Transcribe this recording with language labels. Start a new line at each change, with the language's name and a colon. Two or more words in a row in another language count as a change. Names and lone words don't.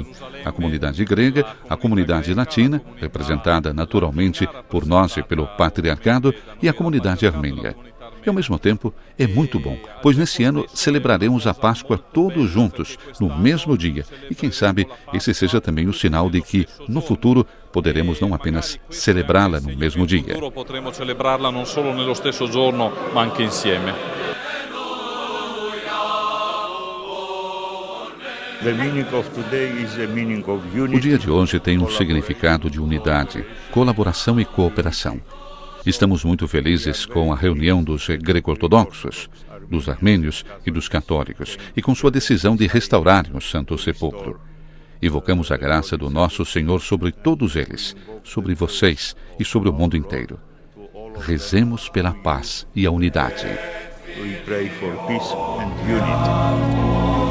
Portuguese: A comunidade grega, a comunidade latina, representada naturalmente por nós e pelo patriarcado, e a comunidade armênia. E, ao mesmo tempo, é muito bom, pois nesse ano celebraremos a Páscoa todos juntos, no mesmo dia. E quem sabe esse seja também o sinal de que, no futuro, poderemos não apenas celebrá-la no mesmo dia.
Italian: Potremo celebrarla non solo nello stesso giorno, ma anche insieme.
Portuguese: O dia de hoje tem um significado de unidade, colaboração e cooperação. Estamos muito felizes com a reunião dos greco-ortodoxos, dos armênios e dos católicos, e com sua decisão de restaurarem o Santo Sepulcro. Invocamos a graça do nosso Senhor sobre todos eles, sobre vocês e sobre o mundo inteiro. Rezemos pela paz e a unidade.
English: We pray for peace and unity.